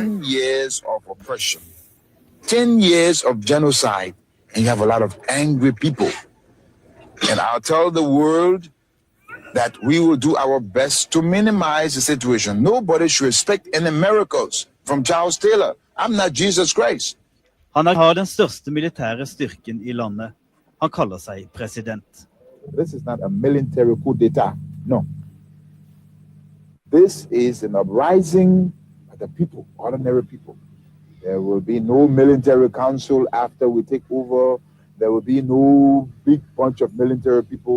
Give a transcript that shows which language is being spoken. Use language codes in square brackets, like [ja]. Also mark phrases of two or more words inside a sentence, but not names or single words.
[en] 10 years of oppression, 10 years of genocide, and you have a lot of angry people. And I'll tell the world that we will do our best to minimize the situation. Nobody should expect any miracles from Charles Taylor. I'm not Jesus Christ. [no] Han har den største militære styrken I landet. Han kaller seg president. [en] This is not a military coup d'etat. No. This is an uprising of the people, ordinary people. There will be no military council after we take over. There will be no big bunch of military people.